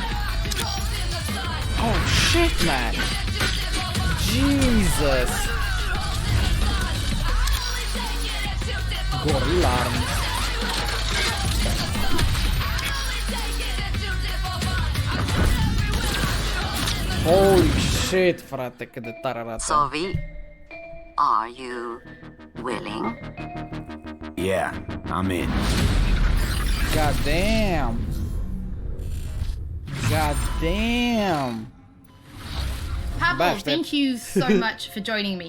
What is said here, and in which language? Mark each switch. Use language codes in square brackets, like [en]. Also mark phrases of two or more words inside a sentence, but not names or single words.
[en] Oh shit, man. Jesus. Gorilla arm. Holy shit, [ro] frate, cât de tare arată. [en] Sovi, are you willing? Yeah, I'm in. God damn. God damn. Pavel, thank you so much for joining me.